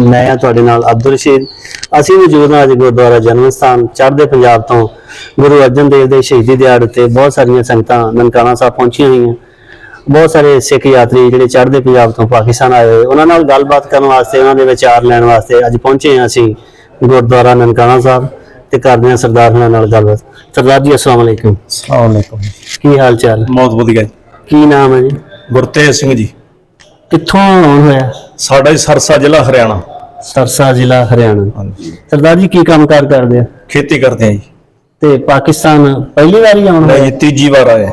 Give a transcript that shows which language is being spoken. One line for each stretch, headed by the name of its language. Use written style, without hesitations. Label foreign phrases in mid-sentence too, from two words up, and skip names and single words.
Punjabi: ਮੈਂ ਤੁਹਾਡੇ ਨਾਲ ਅਬਦੁਲ ਰਸ਼ੀਦ। ਅਸੀਂ ਮੌਜੂਦ ਹਾਂ ਅੱਜ ਗੁਰਦੁਆਰਾ ਜਨਮ ਸਥਾਨ ਚੜ੍ਹਦੇ ਪੰਜਾਬ ਤੋ ਗੁਰੂ ਅਰਜਨ ਦੇਵ ਕੇ ਸ਼ਹੀਦੀ ਦਿਹਾੜੇ ਤੇ ਬਹੁਤ ਸਾਰੀਆਂ ਸੰਗਤਾਂ ਨਨਕਾਣਾ ਸਾਹਿਬ ਪਹੁੰਚੀਆਂ ਹੋਈ। ਬਹੁਤ ਸਾਰੇ ਸਿੱਖ ਯਾਤਰੀ ਜਿਹੜੇ ਚੜ੍ਹਦੇ ਪੰਜਾਬ ਤੋ ਪਾਕਿਸਤਾਨ ਆਏ ਹੋਏ ਉਨ੍ਹਾਂ ਨਾਲ ਗੱਲਬਾਤ ਕਰਨ ਵਾਸਤੇ ਉਨ੍ਹਾਂ ਦੇ ਵਿਚਾਰ ਲੈਣ ਵਾਸਤੇ ਅੱਜ ਪਹੁੰਚੇ ਹੈਂ ਅਸੀਂ ਗੁਰਦੁਆਰਾ ਨਨਕਾਣਾ ਸਾਹਿਬ ਤੇ ਕਰਦੇ ਹਾਂ ਸਰਦਾਰ ਹੁਣਾਂ ਨਾਲ ਗੱਲਬਾਤ। ਸਰਦਾਰ ਜੀ
Arabic: السلام عليكم. السلام عليكم.
Punjabi: ਕੀ ਹਾਲ ਚਾਲ? ਬਹੁਤ ਵਧੀਆ ਜੀ। ਕੀ ਨਾਮ ਹੈ ਜੀ? ਗੁਰਤੇਜ ਸਿੰਘ ਜੀ। ਕਿੱਥੋਂ ਆਉਣ ਹੋਇਆ? ਸਾਡਾ ਜੀ ਸਰਸਾ ਜ਼ਿਲ੍ਹਾ ਹਰਿਆਣਾ। ਸਰਸਾ ਜ਼ਿਲ੍ਹਾ ਹਰਿਆਣਾ। ਸਰਦਾਰ ਜੀ ਕੀ ਕੰਮਕਾਜ ਕਰਦੇ ਆ?
Hindi: खेती करते हैं जी।
Punjabi: ਤੇ ਪਾਕਿਸਤਾਨ ਪਹਿਲੀ ਵਾਰ ਆਉਣ ਹੋਇਆ? ਨਹੀਂ, ਤੀਜੀ ਬਾਰ ਆਏ।